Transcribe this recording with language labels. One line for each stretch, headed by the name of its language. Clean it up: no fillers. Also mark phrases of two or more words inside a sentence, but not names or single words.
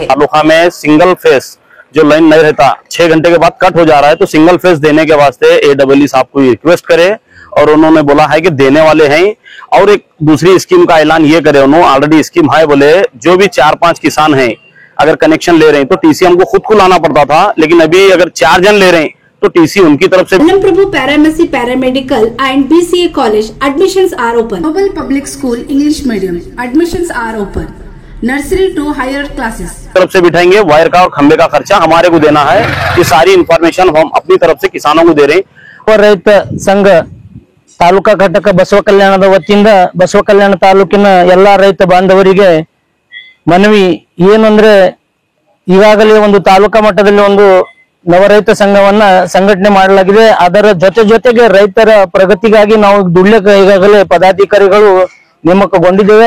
Hindi: तालुका में
English: single phase
Hindi: जो लाइन नहीं रहता 6 घंटे के बाद कट हो जा रहा है, तो
English: single phase
Hindi: देने के वास्ते AEE साहब को रिक्वेस्ट करे और उन्होंने बोला है कि देने वाले हैं। और एक दूसरी स्कीम का ऐलान ये करे, उन्होंने
English: already scheme
Hindi: है, बोले जो भी 4-5 किसान हैं अगर कनेक्शन ले रहे हैं तो टीसी हमको खुद को लाना पड़ता था, लेकिन अभी अगर 4 जन ले रहे हैं तो टीसी उनकी तरफ से।
English: Prabhu Paramedical, Paramedical and BCA College admissions are open. Noble Public School English Medium admissions are open. Nursery to higher classes.
Hindi: तरफ से बिठाएंगे, वायर का और खंबे का खर्चा हमारे को देना है। ये सारी इंफॉर्मेशन हम अपनी तरफ से किसानों को दे रहे हैं।
Kannada: और ರೈತ ಸಂಘ ತಾಲೂಕಾ ಘಟಕ ಬಸವ ಕಲ್ಯಾಣದ ವತಿಯಿಂದ ಬಸವ ಕಲ್ಯಾಣ ತಾಲೂಕಿನ ಎಲ್ಲಾ ರೈತ ಬಾಂಧವರಿಗೆ ಮನವಿ ಏನಂದ್ರೆ, ಈಗಾಗಲೇ ಒಂದು ತಾಲೂಕಾ ಮಟ್ಟದಲ್ಲಿ ಒಂದು ನವ ರೈತ ಸಂಘವನ್ನ ಸಂಘಟನೆ ಮಾಡಲಾಗಿದೆ। ಅದರ ಜೊತೆಗೆ ರೈತರ ಪ್ರಗತಿಗಾಗಿ ನಾವು ದುಡ್ಲಿಕ್ಕೆ ಈಗಾಗಲೇ ಪದಾಧಿಕಾರಿಗಳು ನೇಮಕಗೊಂಡಿದ್ದೇವೆ।